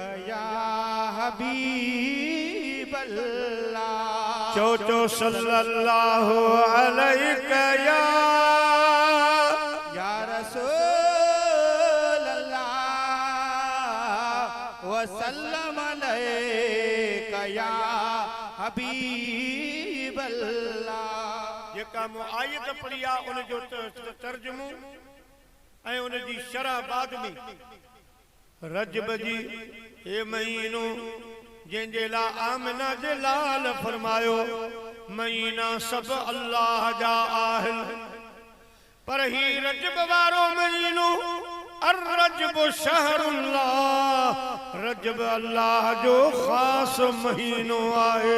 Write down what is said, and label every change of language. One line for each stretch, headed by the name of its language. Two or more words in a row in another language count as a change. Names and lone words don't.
Arabic: يا حبيب الله चौचो صلى الله عليك يا رسول الله وسلم عليك يا حبيب الله.
Sindhi: जेका मु आयत पढ़ी आहे उन जो तर्जुमो ऐं उन जी शरह बाद में रजब जी हे महीनो जंहिंजे लाइ आमिना जे लाल फरमायो महीना सब अल्लाह जा आहिनि पर ही रजब वारो महीनो
Arabic: الرجب شهر الله رجب الله
Sindhi: जो खास महीनो आहे।